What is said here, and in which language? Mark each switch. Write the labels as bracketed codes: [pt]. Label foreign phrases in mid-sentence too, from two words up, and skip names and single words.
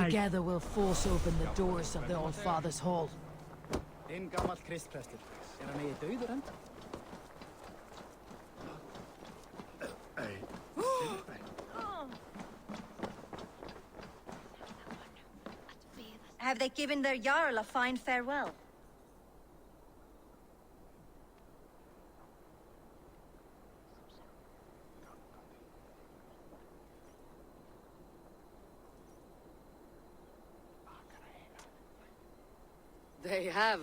[en] Together we'll force open the doors of the Old Father's Hall. [is] Gamall kristprestur. Hann eigi dauður enda? [en] Have they given their Jarl a fine farewell? They have.